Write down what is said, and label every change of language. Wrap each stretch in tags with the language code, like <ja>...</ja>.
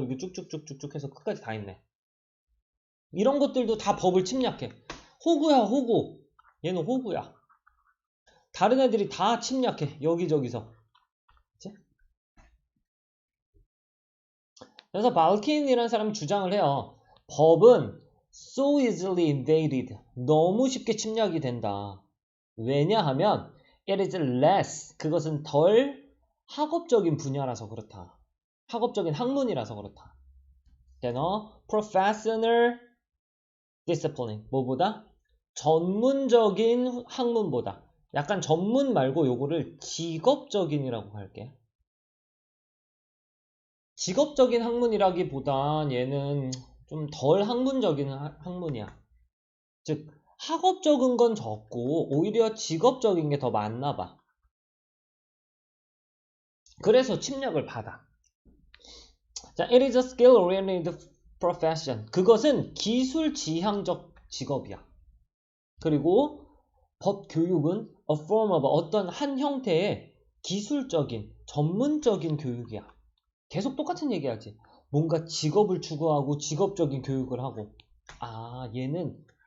<ko>이렇게 쭉쭉쭉쭉 해서 끝까지 다 있네. 이런 것들도 다 법을 침략해. 호구야, 호구. 얘는 호구야. 다른 애들이 다 침략해. 여기저기서. 그치? 그래서 발킨이라는 사람이 주장을 해요. 법은</ko> <en>so easily invaded.</en> <ko>너무 쉽게 침략이 된다. 왜냐하면</ko> <en>it is less.</en> <ko>그것은 덜 학업적인 분야라서 그렇다. 학업적인 학문이라서 그렇다.</ko> <en>than a professional discipline.</en> <ko>뭐보다? 전문적인 학문보다. 약간 전문 말고 요거를 직업적인이라고 할게. 직업적인 학문이라기보단 얘는 좀 덜 학문적인 학문이야. 즉 학업적인 건 적고 오히려 직업적인 게 더 많나 봐. 그래서 침략을 받아.</ko> <en>자, it is a skill-oriented profession.</en> <ko>그것은 기술 지향적 직업이야. 그리고 법 교육은</ko> <en>a form of,</en> <ko>어떤 한 형태의 기술적인, 전문적인 교육이야. 계속 똑같은 얘기하지. 뭔가 직업을 추구하고 직업적인 교육을 하고. 아, 얘는</ko>